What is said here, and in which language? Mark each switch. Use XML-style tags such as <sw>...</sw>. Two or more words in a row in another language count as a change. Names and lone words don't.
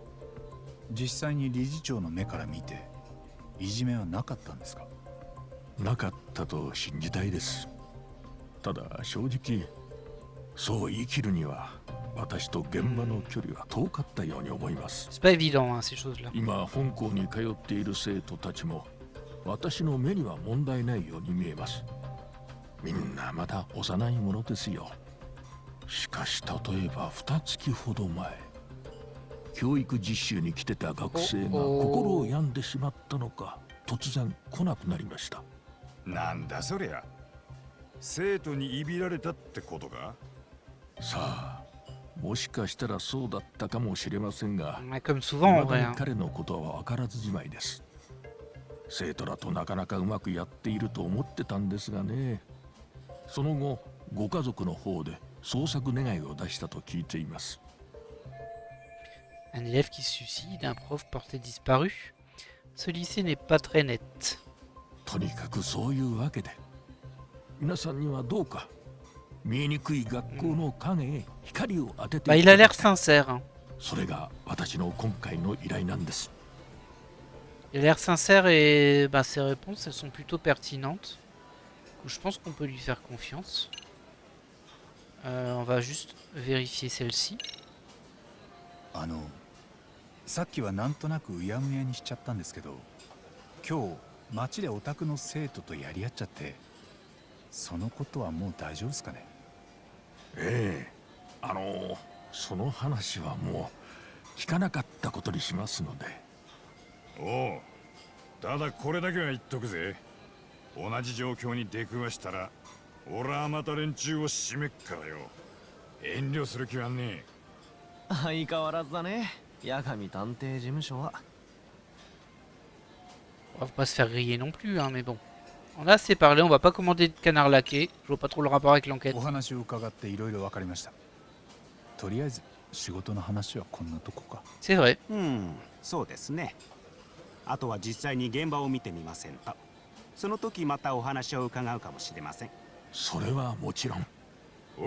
<ja>実際に理事長の目から見ていじめはなかったんですか？なかったと信じたいです。ただ正直そう言い切るには私と現場の距離は遠かったように思います。</ja> <fr>C'est pas évident, hein, ces choses-là.</fr> <ja>今本校に通っている生徒たちも私の目には問題ないように見えます。みんなまだ幼いものですよ。しかし例えば2月ほど前、教育実習に来てた学生が心を病んでしまったのか突然来なくなりました。なんだそりゃ。生徒にいびられたってことか？さあ、もしかしたらそうだったかもしれませんが、</ja> <fr>Ouais, comme souvent en</fr> <ja>未</ja> <fr>vrai.</fr> <ja>だ</ja> <fr>Hein.</fr> <ja>に彼のことは分からずじまいです。生徒らとなかなかうまくやっていると思ってたんですがね。その後、ご家族の方で捜索願いを出したと聞いています。</ja> <fr>Un élève qui se suicide, un prof porté disparu. Ce lycée n'est pas très net.</fr> <ja>とにかくそういうわけで、皆さんにはどうか見えにくい学校の影へ光を当てて</ja> <fr>Bah,</fr> <ja>い</ja> <fr>il</fr> <ja>た</ja> <fr>a</fr> <ja>だ</ja> <fr>l'air</fr> <ja>きたい。</ja> <fr>sincère. Hein.</fr> <ja>それが私の今回の依頼なんです。</ja> <fr>Il a l'air sincère et bah, ses réponses, elles sont plutôt pertinentes. Du coup, je pense qu'on peut lui faire confiance. On va juste vérifier celle-ci.</fr> <ja>さっきはなんとなくうやむやにしちゃったんですけど、今日街でオタクの生徒とやり合っちゃって、そのことはもう大丈夫ですかね？ええ、その話はもう聞かなかったことにしますので。おう、ただこれだけは言っとくぜ。同じ状況に出くわしたら俺はまた連中を締めっからよ。遠慮する気はね相変わらずだね、八神探偵事務所は。</ja> <fr>On va pas se faire griller non plus, hein, mais bon. On a assez parlé, on va pas commander de canard laqué. Je vois pas trop le rapport avec l'enquête.</fr> <ja>お話を伺っていろいろ分かりました。とりあえず仕事の話はこんなとこか。</ja> <fr>C'est vrai.</fr> <ja>そうですね。あとは実際に現場を見てみませんと。その時またお話を伺うかもしれません。それはもちろん。え。</ja>